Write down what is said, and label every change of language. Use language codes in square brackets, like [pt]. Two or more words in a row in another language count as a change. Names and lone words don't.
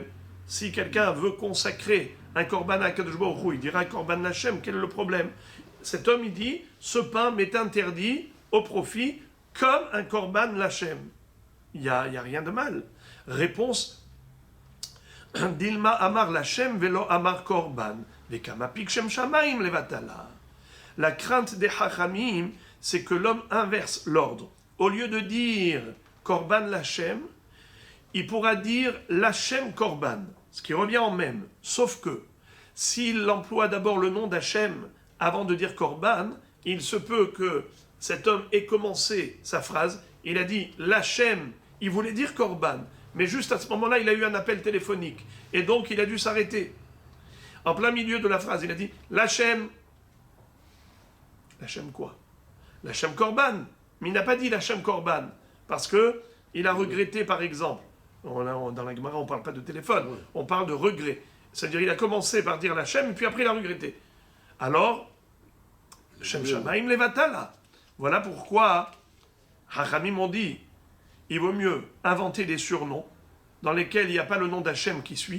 [fr] Si quelqu'un veut consacrer un Korban à Kadosh Baruch Hu, il dira [he] קרבן לה, [fr] quel est le problème? Cet homme, il dit, ce pain m'est interdit au profit comme un [he] קרבן לה. [fr] Il n'y a rien de mal. Réponse, [he] דלמא אמר לה' ולא אמר קרבן. וקא מפיק שם שמים לבטלה. [fr] La crainte des Hachamim, c'est que l'homme inverse l'ordre. Au lieu de dire [he] קרבן לה, [fr] il pourra dire [he] לה' קרבן, [fr] ce qui revient en même. Sauf que, s'il emploie d'abord le nom d'Hachem avant de dire Korban, il se peut que cet homme ait commencé sa phrase, il a dit Lachem, il voulait dire Korban, mais juste à ce moment-là, il a eu un appel téléphonique, et donc il a dû s'arrêter. En plein milieu de la phrase, il a dit Lachem. Lachem quoi? [he] לה' קרבן, [fr] mais il n'a pas dit [he] לה' קרבן, [fr] parce que il a regretté, par exemple, dans la Gemara on ne parle pas de téléphone, on parle de regret, c'est-à-dire il a commencé par dire Lachem, et puis après il a regretté. Alors, [he] שם שמים לבטלה. [fr] Voilà pourquoi Hachamim ont dit, il vaut mieux inventer des surnoms dans lesquels il n'y a pas le nom d'Hachem qui suit.